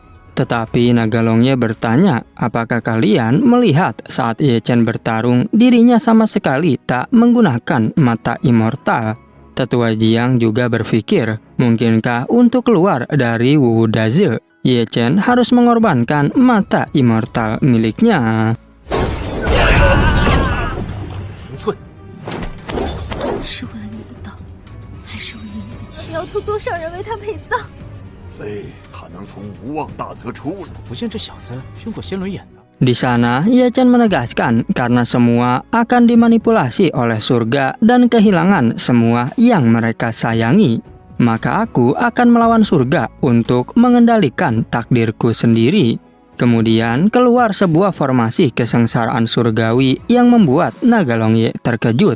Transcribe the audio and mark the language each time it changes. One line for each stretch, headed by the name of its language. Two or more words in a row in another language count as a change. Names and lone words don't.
Indonesian: Tetapi Nagalongye bertanya, apakah kalian melihat saat Ye Chen bertarung, dirinya sama sekali tak menggunakan mata immortal? Tetua Jiang juga berpikir, mungkinkah untuk keluar dari Wu Daze, Ye Chen harus mengorbankan mata immortal miliknya.
Chinese: 是为了你的道，还是为了你的情？要屠多少人为他陪葬？非他能从无望大泽出来，不见这小子用过仙轮眼的。
Indonesian: Di sana, Ye Chen menegaskan karena semua akan dimanipulasi oleh surga dan kehilangan semua yang mereka sayangi. Maka aku akan melawan surga untuk mengendalikan takdirku sendiri. Kemudian keluar sebuah formasi kesengsaraan surgawi yang membuat Nagalongye terkejut.